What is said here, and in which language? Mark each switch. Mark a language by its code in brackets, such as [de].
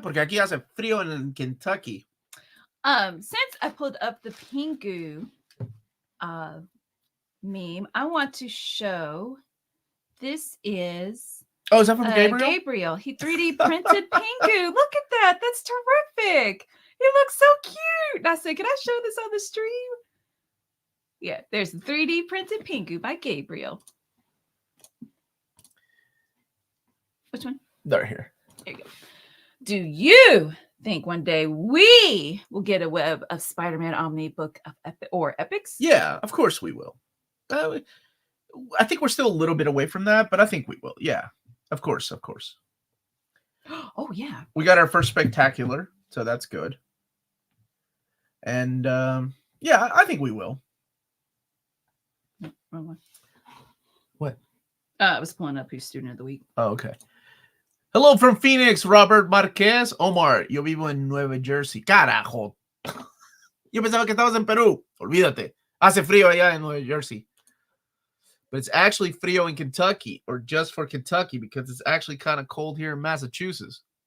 [es] Porque aquí hace frío en Kentucky. [en] Since I pulled up the Pingu meme, I want to show this is is that from Gabriel? Gabriel. He 3D printed Pingu. Look at that. That's terrific. He looks so cute. I said, can I show this on the stream? Yeah, there's the 3D printed Pingu by Gabriel. Which one? They're here. There you go. Do you think one day we will get a web of Spider-Man Omni book of epics? Yeah, of course we will. I think we're still a little bit away from that, but I think we will. Yeah, of course. Oh, yeah. We got our first spectacular, so that's good. And yeah, I think we will. Wrong one. What? I was pulling up who's Student of the Week. Oh, okay. Hello from Phoenix, Robert Marquez. [es] Omar, yo vivo en Nueva Jersey. Carajo. Yo pensaba que estabas en Perú. Olvídate. Hace frío allá en Nueva Jersey. [en] But it's actually frío in Kentucky, or just for Kentucky, because it's actually kind of cold here in Massachusetts.